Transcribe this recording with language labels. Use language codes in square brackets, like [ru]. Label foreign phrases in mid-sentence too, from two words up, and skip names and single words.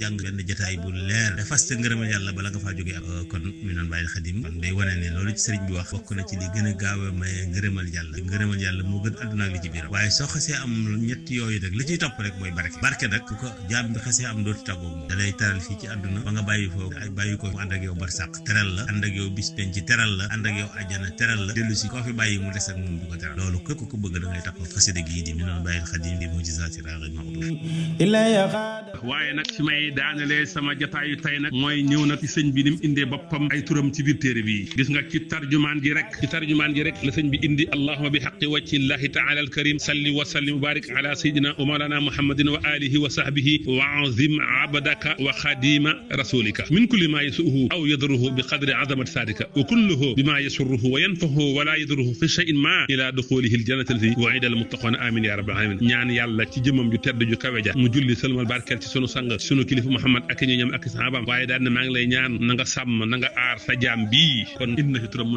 [wo] jàng benn jotaay bu leer te fas te ngërëmal yàlla bala nga faa jógee kon Minanul Baaqil Xadim kon day wane ne loolu ci sëriñ bi wax bokk na ci li gën a gaaw a maye ngërëmal yàlla moo gën àdduna ak li ci biiram waaye soo xasee am ñett yooyu rek li ciy topp rek mooy barke nag ku ko jaam bi xasee am dootu tàggoog moom da lay teral fii ci àdduna ba nga bàyyi ko mu ànd ak yow barsàq teral la ànd ak yow bis penc teral la ànd ak yow àjjana teral la dellu si koo fi bàyyi mu des ak moom du ko teral loolu képp ko bëgg da ngay taxaw xasida gii di Minanul Baaqil Xadim di mu'jizaati raaqil maxduum waaye nag ci may daanelee sama jataayu tey nag mooy ñëw na ci sëñ bi ni mu indee boppam ay turam ci biir téere bi gis nga ci tarjumaan ji rek la sëñ bi indi [ar] اللهم بحق وجه الله تعالى الكريم صل وسلم وبارك على سيدنا ومولانا محمد وعلى آله وصحبه وعظيم أبدك وخديم رسولك من كل ما يسوءه أو يضره بقدر عظمة صدقك وكله بما يسره وينفعه ولا يضره في شيء ما إلى دخوله الجنة التي وعد المتقون آمين يا رب العالمين [wo] ñaan yàlla ci jëmam ju tedd ju kawe ja mu julli sëlmal barkeel ci sunu sang sunu kilifa muhammad ak ñoñam ak sahabaam waaye daal ne maa ngi lay ñaan na nga sàmm na nga aar sa jaam bii kon indi na ci turam mooy